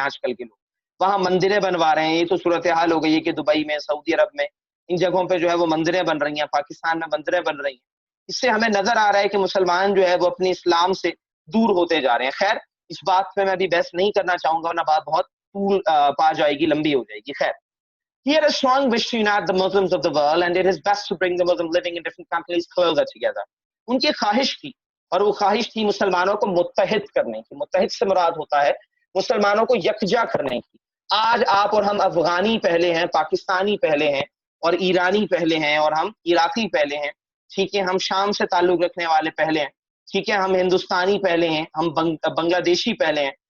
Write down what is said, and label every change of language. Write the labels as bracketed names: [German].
[Urdu] آج کل کے لوگ وہاں مندریں بنوا رہے ہیں. یہ تو صورتحال ہو گئی ہے کہ دبئی میں, سعودی عرب میں, ان جگہوں پہ جو ہے وہ مندریں بن رہی ہیں, پاکستان میں مندریں بن رہی ہیں. اس سے ہمیں نظر آ رہا ہے کہ مسلمان جو ہے وہ اپنے اسلام سے دور ہوتے جا رہے ہیں. خیر, اس بات پہ میں ابھی بحث نہیں کرنا چاہوں گا, ورنہ بات بہت طول پا جائے گی, لمبی ہو جائے گی. خیر, [English] he had a strong wish to unite the Muslims of the world and did his best to bring the Muslims living in different countries closer together. [Urdu] ان کی خواہش تھی, اور وہ خواہش تھی مسلمانوں کو متحد کرنے کی. متحد سے مراد ہوتا ہے مسلمانوں کو یکجا کرنے کی. آج آپ اور ہم افغانی پہلے ہیں, پاکستانی پہلے ہیں, اور ایرانی پہلے ہیں, اور ہم عراقی پہلے ہیں. ٹھیک ہے, ہم شام سے تعلق رکھنے والے پہلے ہیں. ٹھیک ہے, ہم ہندوستانی پہلے ہیں, ہم بنگلہ دیشی پہلے ہیں.